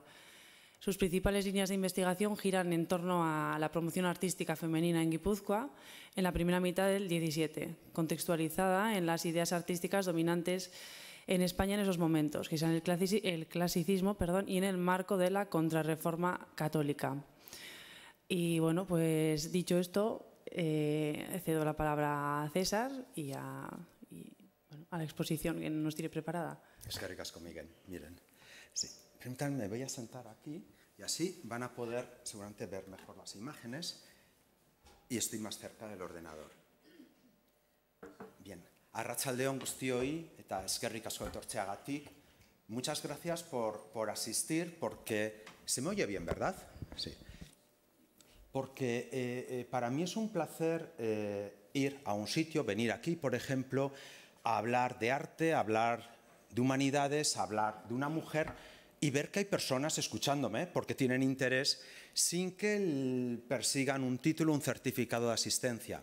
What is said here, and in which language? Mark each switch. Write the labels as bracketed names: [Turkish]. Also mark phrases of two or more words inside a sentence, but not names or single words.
[Spanish] Sus principales líneas de investigación giran en torno a la promoción artística femenina en Guipúzcoa en la primera mitad del XVII, contextualizada en las ideas artísticas dominantes en España en esos momentos, que son el clasicismo y en el marco de la contrarreforma católica. Y bueno, pues dicho esto, cedo la palabra a César y a la exposición que nos tiene preparada. [Basque] Eskerrik asko, [Spanish] Miguel. Miren, sí. Permítanme, me voy a sentar aquí y así van a poder seguramente ver mejor las imágenes y estoy más cerca del ordenador. Bien, [Basque] arratsaldeon guztioi eta eskerrik asko etortzeagatik. [Spanish] Muchas gracias por asistir porque se me oye bien, ¿verdad? Sí. Porque para mí es un placer ir a un sitio, venir aquí, por ejemplo, a hablar de arte, a hablar de humanidades, a hablar de una mujer y ver que hay personas escuchándome porque tienen interés sin que persigan un título, un certificado de asistencia.